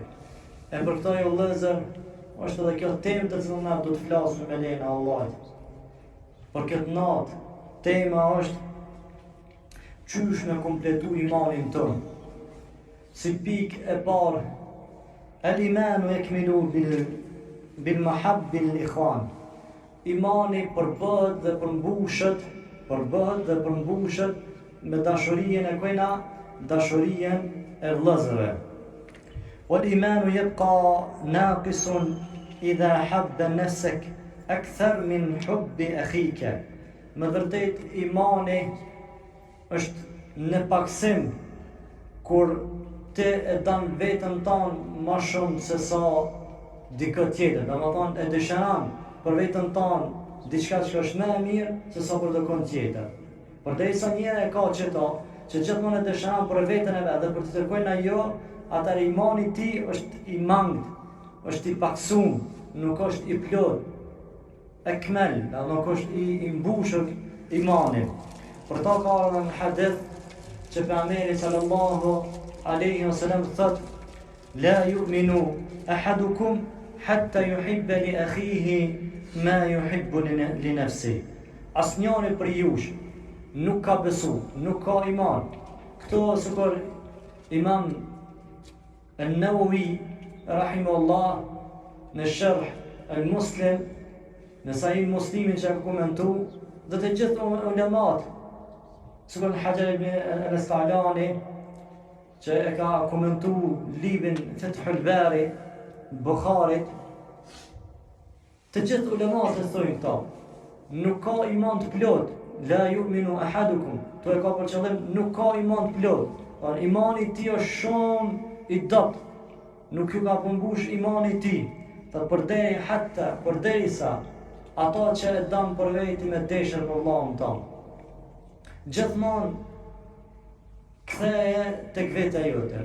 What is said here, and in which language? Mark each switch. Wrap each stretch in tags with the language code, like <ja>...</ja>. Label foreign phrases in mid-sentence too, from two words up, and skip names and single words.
<sq>E për këto ju vëllezër, është edhe kjo temë të cilën na do të flasim me lejen e Allahut. Për këtë natë, tema është qysh me kompletu imanin tonë. Si pikë e parë,</sq> <ar>الإيمان يكمل بمحبة الإخوان.</ar> <sq>Imani përbëhet dhe përmbushet me dashurinë e kujna, dashurien e vëllezërve.</sq> <ar>والإيمان يبقى ناقصا إذا أحب نفسك أكثر من حب أخيك.</ar> <sq>Me vërtet imani është në paksim kur ti e dan veten tonë më shumë se sa dikë tjetër. Domethënë e dëshiron për veten tonë diçka që është më e mirë se sa për dikon tjetër. Përderisa njëra e ka që gjithmonë e dëshiron për veten e vet dhe për të kërkuar ajo, atëherë imani i tij është i mangët, është i paksum, nuk është i plot. Ekmel, nuk është i mbushur imani. Për ta ka ardhur në hadith që pejgamberi</sq> <ar>صلى الله عليه وسلم</ar> <sq>thotë:</sq> <ar>"لا يؤمن أحدكم حتى يحب لأخيه ما يحب لنفسه."</ar> <sq>Asnjëri për jush nuk ka besu, nuk ka iman. Këto sikur Imam an-Nawawi rahimahullah në Sharh al-Muslim, në Sahih Muslimin që ka komentu, dhe të gjithë ulemat, sikur Hajar ibn al-Asqalani që e ka komentu librin Fathul Bari Bukharit, të gjithë ulemat e thojnë këta, nuk ka iman të plot.</sq> <ar>لا يؤمن أحدكم,</ar> <sq>to e ka për qëllim nuk ka iman të plot. Imani i tij është shumë i dopt, nuk ju ka përmbush imani i tij. Përderisa ata që e dan për veti me dëshër për Allahun tonë. Gjithmonë ktheje tek vetja jote.</sq>